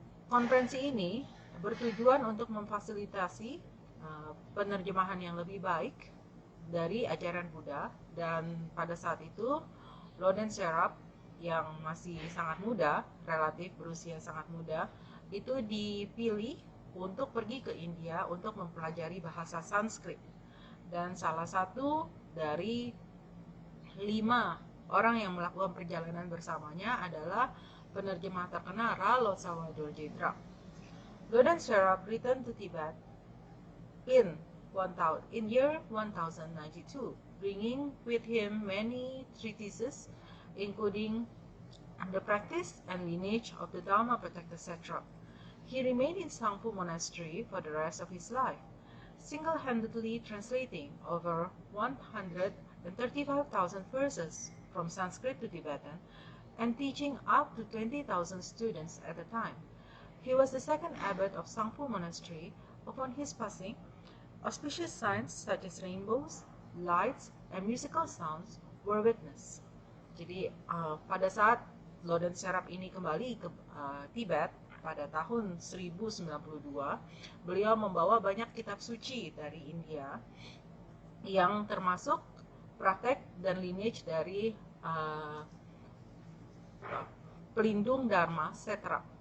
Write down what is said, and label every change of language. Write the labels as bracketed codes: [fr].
[id] Konferensi ini bertujuan untuk memfasilitasi penerjemahan yang lebih baik dari ajaran Buddha, dan pada saat itu Lodenserap yang masih sangat muda, relatif berusia sangat muda, itu dipilih untuk pergi ke India untuk mempelajari bahasa Sanskrit. Dan salah satu dari 5 orang yang melakukan perjalanan bersamanya adalah penerjemah terkenal Lotsawa Dorjendra. [en] Lodenserap returned to Tibet in year 1092, bringing with him many treatises, including the practice and lineage of the Dharma Protector Satrap. He remained in Sangpo Monastery for the rest of his life, single-handedly translating over 135,000 verses from Sanskrit to Tibetan and teaching up to 20,000 students at a time. He was the second abbot of Sangpo Monastery. Upon his passing, auspicious signs such as rainbows, lights, and musical sounds were witnessed. [id] Jadi pada saat Lodenserap ini kembali ke Tibet pada tahun 1092, beliau membawa banyak kitab suci dari India yang termasuk praktek dan lineage dari pelindung Dharma Satrap.